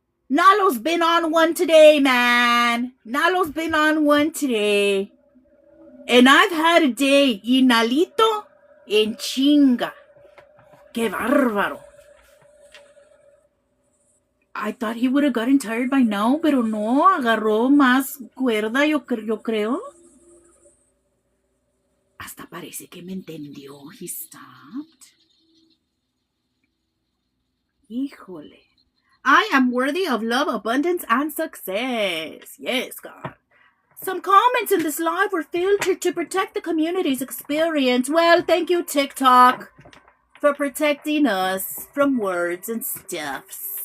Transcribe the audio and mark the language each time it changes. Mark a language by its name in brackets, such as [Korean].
[English] Nalo's been on one today, man. Nalo's been on one today. And I've had a day. [Spanish] Y Nalito en chinga. Que bárbaro. I thought he would have gotten tired by now, pero no. Agarró más cuerda, yo creo. Hasta parece que me entendió. [English] He stopped. [Spanish] Híjole. [English] I am worthy of love, abundance, and success. Yes, God. Some comments in this live were filtered to protect the community's experience. Well, thank you, TikTok, for protecting us from words and stuffs.